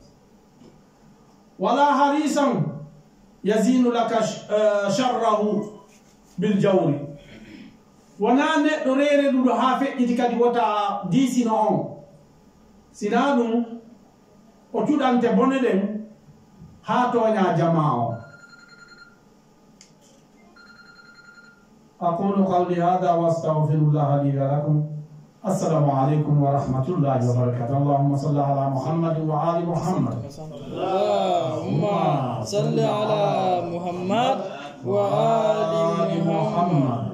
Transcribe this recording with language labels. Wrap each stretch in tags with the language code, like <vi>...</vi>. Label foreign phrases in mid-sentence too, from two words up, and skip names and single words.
<ar>ولا حريصا يزين لك شره بالجور</ar> <ff>wona neɗɗo reereɗuɗo ha feƴƴiti kadi wota diisino on sina ɗum o cuɗante bone ɗen ha toña jama o.</ff> <ar>أقول قولي هذا وأستغفر الله لي ولكم. السلام عليكم ورحمة الله وبركاته. اللهم صل على محمد وآل محمد. اللهم صل على محمد وآل محمد.</ar>